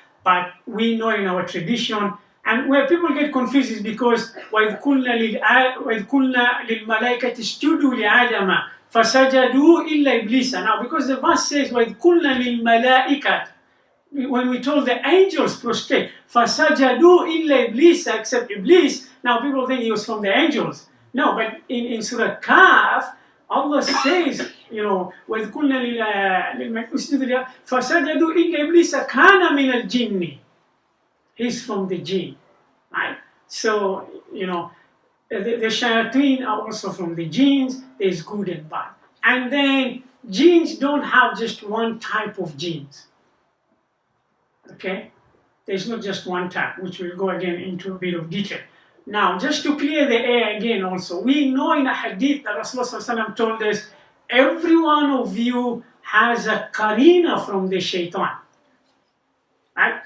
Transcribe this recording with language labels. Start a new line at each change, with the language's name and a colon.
English: But we know in our tradition, and where people get confused is because
Arabic: وَإِذْ قُلْنَا لِلْمَلَائِكَةِ اسْجُدُوا لِآدَمَ فَسَجَدُوا إِلَّا إِبْلِيسَ.
English: Now, because the verse says
Arabic: وَإِذْ قُلْنَا لِلْمَلَائِكَةِ,
English: when we told the angels prostrate,
Arabic: فَسَجَدُوا إِلَّا إِبْلِيسَ,
English: except Iblis, now people think he was from the angels. No, but in Surah Kaf, Allah says,
Arabic: وَإِذْ قُلْنَا لِلْمَلَائِكَةِ فَسَجَدُوا إِلَّا إِبْلِيسَ كَانَ مِنَ الْجِنِّ.
English: He's from the jinn, right? So, the shayateen are also from the jinns. There's good and bad. And then jinns don't have just one type of jinns. Okay? There's not just one type, which we'll go again into a bit of detail. Now, just to clear the air again also, we know in a hadith that Rasulullah told us, every one of you has a karina from the shaitan. Right?